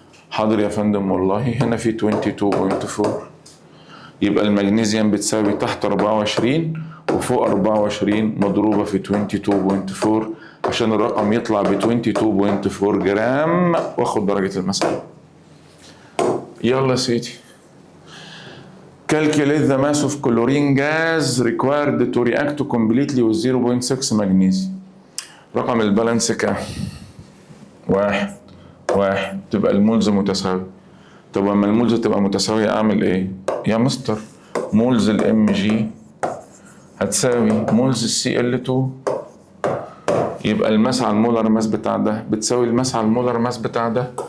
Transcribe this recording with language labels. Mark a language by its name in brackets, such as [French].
[Arabic] حاضر يا فندم والله، هنا في 22.4. يبقى المغنيسيوم بتساوي تحت 24 وفوق 24 مضروبة في 22.4 عشان الرقم يطلع ب 22.4 جرام واخد درجة المسألة. يلا يا سيدي. [English] Calculate the mass of chlorine gas required to react completely with 0.6 magnesium. [Arabic] رقم البالانس كام؟ 1 1، تبقى المولز متساوي. طب لما المولز تبقى متساوية اعمل ايه؟ يا مستر، مولز الام جي هتساوي مولز الCl2، يبقى الماس على المولر ماس بتاع ده بتساوي الماس على المولر ماس بتاع ده.